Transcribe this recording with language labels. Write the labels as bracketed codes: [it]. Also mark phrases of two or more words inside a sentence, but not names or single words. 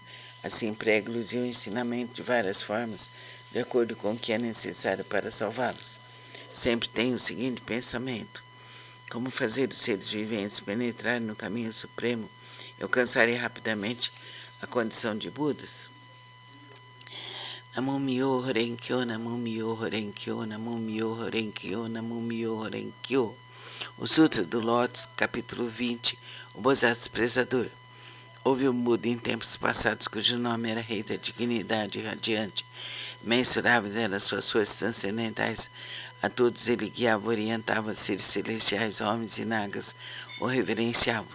[pt] Assim prego-lhes o ensinamento de várias formas, de acordo com o que é necessário para salvá-los. Sempre tenho o seguinte pensamento: como fazer os seres viventes penetrarem no caminho supremo e alcançarem rapidamente a condição de Budas? [ja] 南無妙法蓮華経、南無妙法蓮華経、南無妙法蓮華経、南無妙法蓮華経. [pt] O Sutra do Lótus, capítulo 20, o Bodhisattva Expressador. Houve um Buda em tempos passados cujo nome era Rei da Dignidade Radiante. Mensuráveis eram suas forças transcendentais. A todos ele guiava, orientava, seres celestiais, homens e nagas o reverenciavam.